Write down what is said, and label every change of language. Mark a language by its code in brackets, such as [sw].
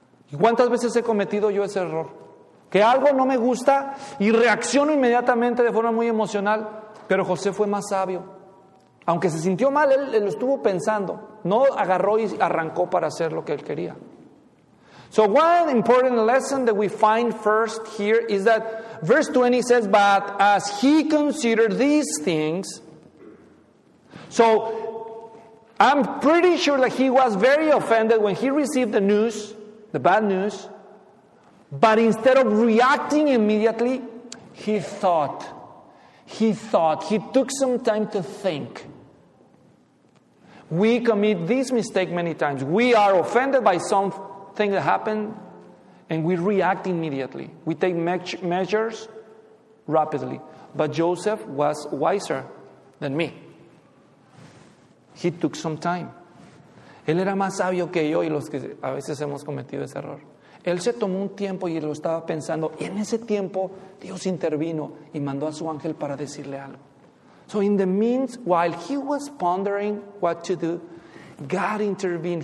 [es] ¿Y cuántas veces he cometido yo ese error? Que algo no me gusta y reacciono inmediatamente de forma muy emocional. Pero José fue más sabio. Aunque se sintió mal, él lo estuvo pensando. No agarró y arrancó para hacer lo que él quería. [en] So one important lesson that we find first here is that verse 20 says, but as he considered these things, so I'm pretty sure that he was very offended when he received the news, the bad news, but instead of reacting immediately, he took some time to think. We commit this mistake many times. We are offended by something that happened, and we react immediately. We take measures rapidly. But Joseph was wiser than me. He took some time. [es] Él era más sabio que yo y los que a veces hemos cometido ese error. Él se tomó un tiempo y lo estaba pensando, y en ese tiempo Dios intervino y mandó a su ángel para decirle algo. [en] So in the meantime, while he was pondering what to do, God intervened.